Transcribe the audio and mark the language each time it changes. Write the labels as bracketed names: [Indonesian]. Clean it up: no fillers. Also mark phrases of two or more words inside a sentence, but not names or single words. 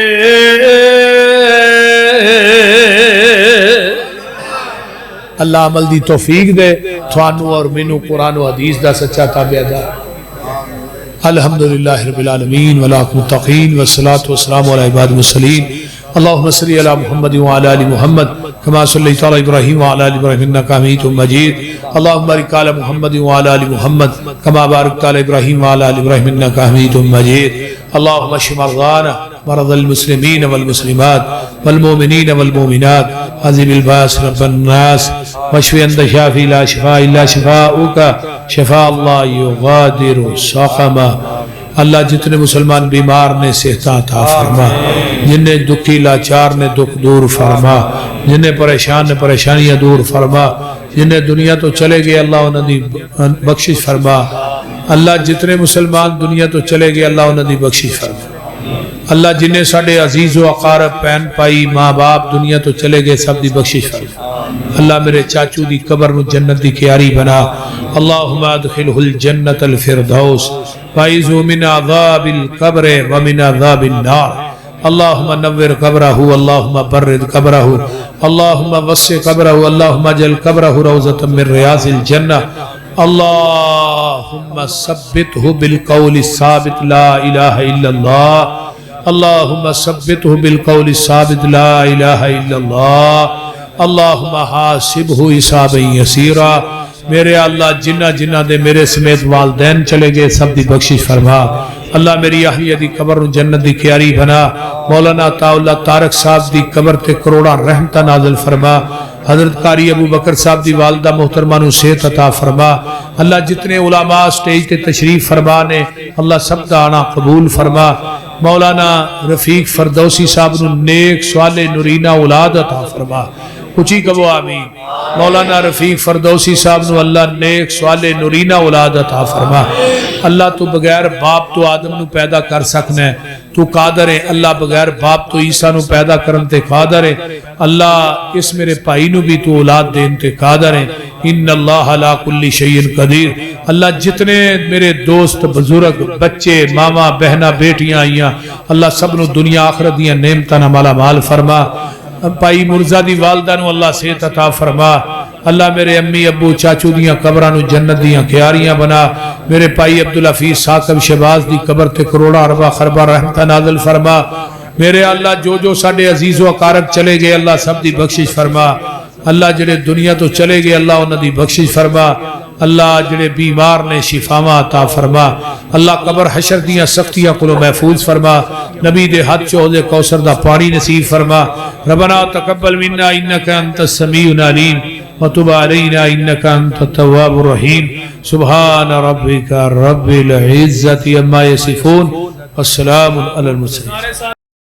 [Punjabi] اللہ عمل دی توفیق دے تھانو اور مینوں قرآن و حدیث دا سچا تابعدار [Arabic] الحمدللہ رب العالمین والعاقبۃ للمتقین والصلاة والسلام علی عباد المرسلین اللہم صلی علی محمد وعلی آل محمد کما صلیت علی ابراہیم وعلی آل ابراہیم انک حمید مجید اللہم بارک علی محمد وعلی آل محمد کما بارکت علی ابراہیم وعلی آل ابراہیم انک حمید مجید اللہم اشف مرضانا مرضى المسلمين والمسلمات والمؤمنين والمؤمنات عذب الباس رب الناس واشف انت شافي لا شفاء الا شفاؤك شفاء الله يغادر سقما [Punjabi] اللہ جتنے مسلمان بیمار نے صحت عطا فرما، جنہیں دکھی لاچار نے دکھ دور فرما، جنہیں پریشان نے پریشانیاں دور فرما، جنہیں دنیا تو چلے گئے اللہ انہوں دی بخشش فرما، اللہ جتنے مسلمان دنیا تو چلے گئے اللہ انہوں دی بخشش فرما، اللہ جنہیں ساڑھے عزیز و اقارب پین پائی ماں باپ دنیا تو چلے گئے سب دی بخشش فرما، اللہ میرے چاچو دی قبر نو جنت دی کیاری بنا، [Arabic] اللہم ادخلہ الجنت الفردوس وعیذہ من عذاب القبر ومن عذاب النار، اللہم نور قبرہ اللہم برد قبرہ اللہم وسع قبرہ اللہم اجعل قبرہ روضۃ من ریاض الجنہ، اللہم ثبتہ بالقول الثابت لا الہ الا اللہ، اللہم ثبتہ بالقول الثابت لا الہ الا اللہ، اللہم حاسبہ حسابا یسیرا، [Punjabi] میرے اللہ جنہ جنہ دے میرے سمیت والدین چلے گئے سب دی بخشش فرما، اللہ میری اہلیہ دی قبر نو جنت دی کیاری بنا، مولانا عطاءاللہ طارق صاحب دی قبر تے کروڑا رحمتہ نازل فرما، حضرت قاری ابو بکر صاحب دی والدہ محترمہ نو صحت عطا فرما، اللہ جتنے علماء سٹیج تے تشریف فرما نے اللہ سب دا آنا قبول فرما، مولانا رفیق فردوسی صاحب نو نیک صالح نورینہ اولاد عطا فرما، اچھی کبو آمین، مولانا رفیق فردوسی صاحب نو اللہ نیک صالح نورینہ اولاد عطا فرما، اللہ تو بغیر باپ تو آدم نو پیدا کر سکنا ہے، تو قادر ہے، اللہ بغیر باپ تو عیسیٰ نو پیدا کرن تے قادر ہے، اللہ اس میرے بھائی نو بھی تو اولاد دین تے قادر ہے، [Arabic] ان اللہ علی کل شیء قدیر، [Punjabi] اللہ جتنے میرے دوست بزرگ بچے ماما بہنا بیٹیاں آئیاں اللہ سب نو دنیا آخرت دیاں نعمتاں نال مالا مال فرما، پائی مرزا دی والدہ نو اللہ صحت عطا فرما، اللہ میرے امی ابو چاچو دیاں قبرانو جنت دیاں کیاریاں بنا، میرے پائی عبدالحفیظ ثاقب شہباز دی قبر تے کروڑا اربا خربا رحمتہ نازل فرما، میرے اللہ جو جو ساڑھے عزیز و اقارب چلے گئے اللہ سب دی بخشش فرما، اللہ جڑے دنیا تو چلے گئے اللہ انہاں دی بخشش فرما، اللہ جڑے بیمار نے شفاواں عطا فرما، اللہ قبر حشر دیاں سختیاں کو محفوظ فرما، نبی دے ہاتھ چوہد کوثر دا پانی نصیب فرما، [Arabic] ربنا تقبل منا انک انت السمیع العلیم وتب علینا انک انت التواب الرحیم، سبحان ربک رب العزت عما یصفون والسلام علی المرسلین۔